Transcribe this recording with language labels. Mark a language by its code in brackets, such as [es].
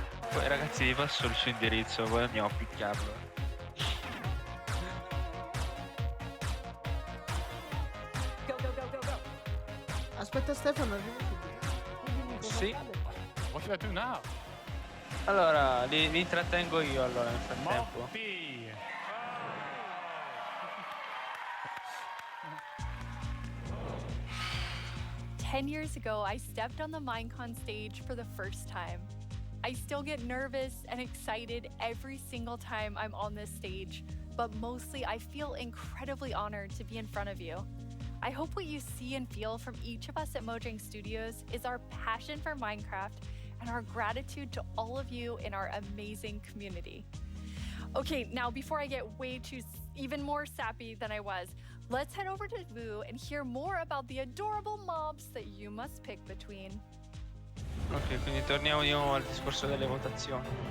[it] Poi ragazzi vi passo il suo indirizzo, poi andiamo a picchiarlo. Aspetta Stefano, arrivo subito. Sì. [en] What should I do now? [it] Allora, li intrattengo io allora nel frattempo. [en] 10 years ago, I stepped on the Minecon stage for the first time. I still get nervous and excited every single time I'm on this stage, but mostly I feel incredibly honored to be in front of you. I hope what you see and feel from each of us at Mojang Studios is our passion for Minecraft and our gratitude to all of you in our amazing community. Okay, now before I get even more sappy than I was, let's head over to Vu and hear more about the adorable mobs that you must pick between. [it] Ok, quindi torniamo di nuovo al discorso delle votazioni.